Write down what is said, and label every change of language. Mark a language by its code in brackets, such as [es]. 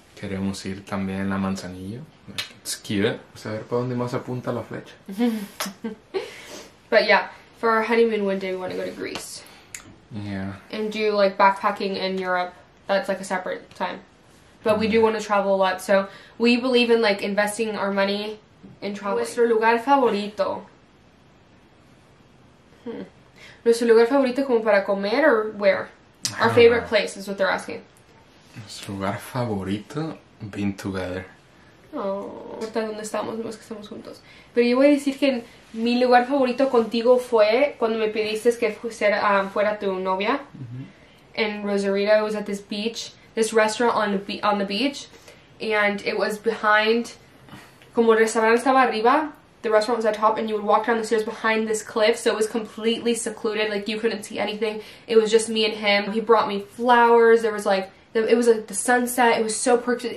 [es] Queremos ir también a Manzanillo. [en] Like, it's cute. [es] Vamos a ver para dónde más apunta la flecha. [en] But yeah, for our honeymoon one day, we want to go to Greece. Yeah. And do like backpacking in Europe. That's like a separate time. But we do want to travel a lot. So we believe in like investing our money in travel. [es] Nuestro lugar favorito. Nuestro lugar favorito como para comer [en] or where? Our favorite place is what they're asking. [es] Nuestro lugar favorito, [en] being together. [es] Oh, ahorita donde estamos, no es que estamos juntos. Pero yo voy a decir que mi lugar favorito contigo fue cuando me pediste que fuera tu novia. [en] In Rosarito, it was at this beach, this restaurant on the beach, and it was behind, [es] como el restaurante estaba arriba, [en] the restaurant was at top, and you would walk down the stairs behind this cliff, so it was completely secluded, like you couldn't see anything. It was just me and him. He brought me flowers. There was like, it was like the sunset. It was so perfect.